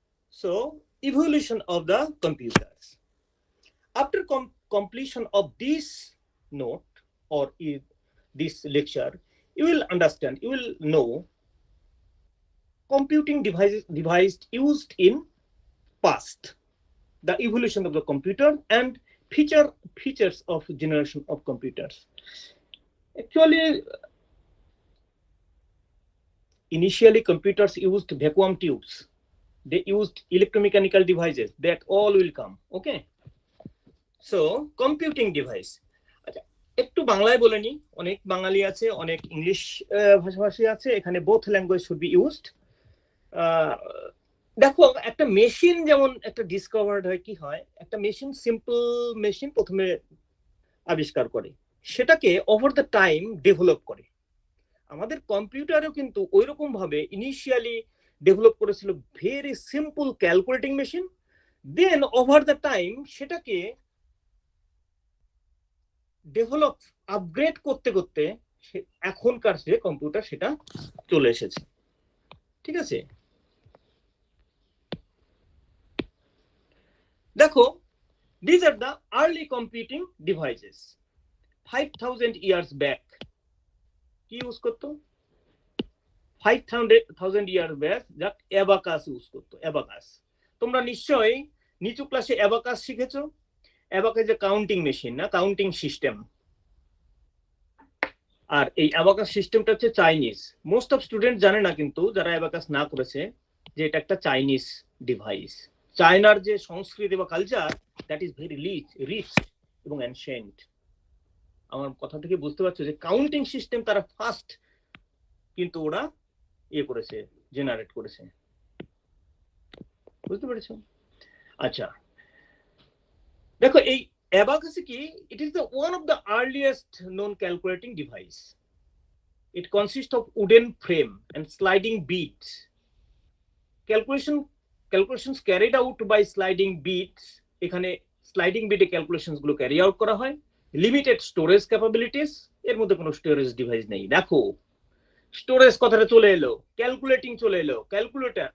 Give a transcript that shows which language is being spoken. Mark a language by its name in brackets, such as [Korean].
[English] So, evolution of the computers. After completion of this note or this lecture, you will understand, you will know computing devices used in past, the evolution of the computer and features of generation of computers. Actually, initially computers used vacuum tubes, they used electromechanical devices, that all will come. Okay, so computing device. [Bangla] একটু বাংলায় বলে নি, অনেক বাঙালি আছে, অনেক English ভাষাভাষী আছে, এখানে [English] Both language should be used. [Bangla] দেখো, একটা মেশিন যেমন একটা ডিসকভার্ড হয়, কি হয়, একটা মেশিন, সিম্পল মেশিন প্রথমে আবিষ্কার করে, সেটাকে [English] over the time [Bangla] ডেভেলপ করে। আমাদের কম্পিউটারও কিন্তু ওইরকম ভাবে ইনিশিয়ালি ডেভেলপ করেছিল [English] very simple calculating machine, then over the time [Bangla] সেটাকে ডেভেলপ আপগ্রেড করতে করতে এখনকার যে কম্পিউটার সেটা চলে এসেছে। ঠিক আছে, দেখো, [English] these are the early computing devices 5000 years back। [Bangla] কি ইউজ করতো? [English] 5000 years back [Bangla] যা অ্যাবাকাস ইউজ করতো। অ্যাবাকাস তোমরা নিশ্চয়ই নিচু ক্লাসে অ্যাবাকাস শিখেছো। অ্যাবাকাস যে কাউন্টিং মেশিন না, কাউন্টিং সিস্টেম। আর এই অ্যাবাকাস সিস্টেমটা হচ্ছে চাইনিজ। [English] most of student [Bangla] জানে না কিন্তু, যারা অ্যাবাকাস না করেছে, যে এটা একটা চাইনিজ ডিভাইস। চায়নার যে সংস্কৃতি বা culture, [English] that is very rich [Bangla] এবং অ্যানশিয়েন্ট। আমার কথা থেকে বুঝতে পারছো যে কাউন্টিং সিস্টেম তারা ফার্স্ট কিন্তু ওরা করেছে, জেনারেট করেছে। বুঝতে পেরেছো? আচ্ছা দেখো এই অ্যাবাকাসে কি, [English] It is the one of the earliest known calculating device. It consists of wooden frame and sliding beads. Calculations carried out by sliding beads, [Bangla] এখানে স্লাইডিং বিটে ক্যালকুলেশনস গুলো ক্যারি আউট করা হয়। লিমিটেড স্টোরেজ ক্যাপাবিলিটিস, এর মধ্যে কোনো storage device নেই। দেখো স্টোরেজ কথাটা চলে এলো, ক্যালকুলেটিং চলে এলো, ক্যালকুলেটর।